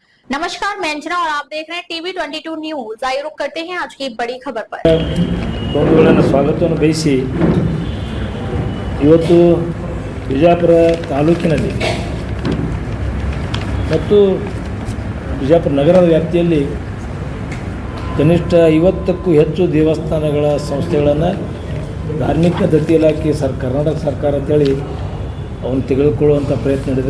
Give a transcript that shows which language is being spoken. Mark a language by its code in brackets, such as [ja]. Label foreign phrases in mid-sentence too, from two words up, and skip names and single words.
[hi] नमस्कार, मैं अंजना और आप देख रहे हैं टीवी 22 न्यूज। आइए रुक करते हैं आज की बड़ी खबर पर। [kn] ಸ್ವಾಗತವನ್ನು ಬಯಸಿ ಇವತ್ತು ಬಿಜಾಪುರ ತಾಲೂಕಿನಲ್ಲಿ ಮತ್ತು ಬಿಜಾಪುರ ನಗರದ ವ್ಯಾಪ್ತಿಯಲ್ಲಿ ಕನಿಷ್ಠ 50ಕ್ಕೂ ಹೆಚ್ಚು ದೇವಸ್ಥಾನಗಳ ಸಂಸ್ಥೆಗಳನ್ನು ಧಾರ್ಮಿಕ ದತ್ತಿ ಇಲಾಖೆ ಕರ್ನಾಟಕ ಸರ್ಕಾರ ಅಂತೇಳಿ ಅವನು ತೆಗೆದುಕೊಳ್ಳುವಂಥ ಪ್ರಯತ್ನ ನಡೆದಿದೆ.